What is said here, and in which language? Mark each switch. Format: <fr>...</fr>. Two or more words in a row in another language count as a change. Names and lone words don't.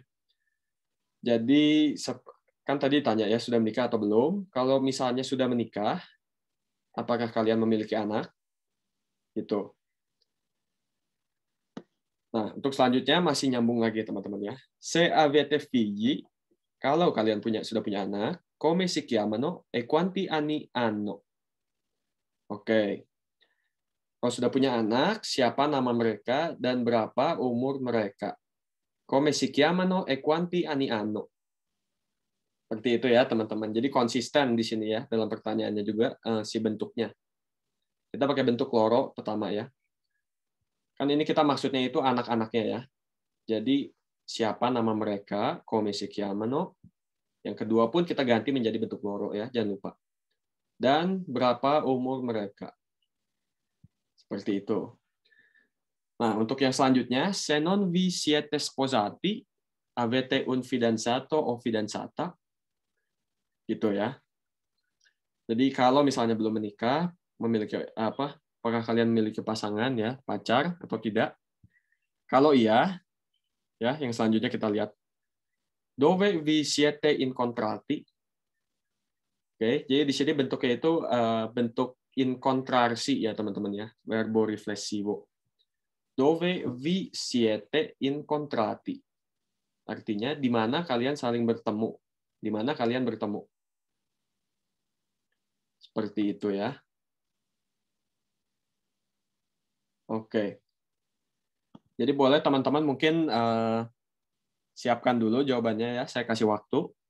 <id>Jadi kan tadi tanya ya, sudah menikah atau belum? Kalau misalnya sudah menikah, apakah kalian memiliki anak? Gitu. Nah, untuk selanjutnya masih nyambung lagi teman-teman ya.</id> <it>Se avete figli,</it> <id>kalau kalian sudah punya anak,</id> <it>come si chiamano e quanti anni hanno?</it> <id>Oke. Kalau sudah punya anak, siapa nama mereka dan berapa umur mereka?</id> <it>Come si chiamano e quanti anni hanno?</it> <id>Seperti itu ya, teman-teman. Jadi konsisten di sini ya dalam pertanyaannya juga si bentuknya. Kita pakai bentuk loro pertama ya. Kan ini kita maksudnya itu anak-anaknya ya. Jadi siapa nama mereka?</id> <it>Come si chiamano</it> <id>Yang kedua pun kita ganti menjadi bentuk loro ya, jangan lupa. Dan berapa umur mereka. Seperti itu. Nah, untuk yang selanjutnya,</id> <it>se non vi siete sposati, avete un fidanzato o fidanzata.</it> <id>Gitu ya. Jadi kalau misalnya belum menikah, memiliki apakah kalian memiliki pasangan ya, pacar atau tidak? Kalau iya, ya, yang selanjutnya kita lihat.</id> <it>Dove vi siete incontrati?</it> <id>Oke, jadi di sini bentuknya itu bentuk incontrarsi ya teman-teman ya,</id> <it>verbo riflessivo. Dove vi siete incontrati?</it> <id>Artinya di mana kalian saling bertemu? Di mana kalian bertemu? Seperti itu ya. Oke. Jadi boleh teman-teman mungkin siapkan dulu jawabannya ya, saya kasih waktu.</id>